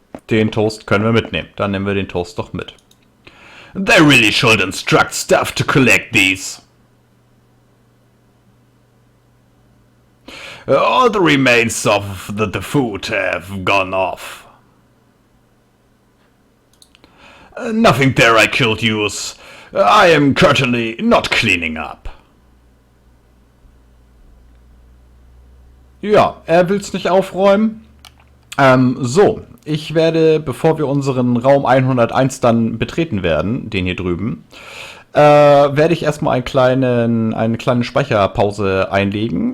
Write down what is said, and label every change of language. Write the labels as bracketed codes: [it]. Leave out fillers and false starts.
[de] Den Toast können wir mitnehmen. Dann nehmen wir den Toast doch mit. [en] They really should instruct staff to collect these. All the remains of the food have gone off. Nothing there I could use. I am currently not cleaning up. [de] Ja, er will's nicht aufräumen. So, ich werde, bevor wir unseren Raum 101 dann betreten werden, den hier drüben, werde ich erstmal eine kleine Speicherpause einlegen.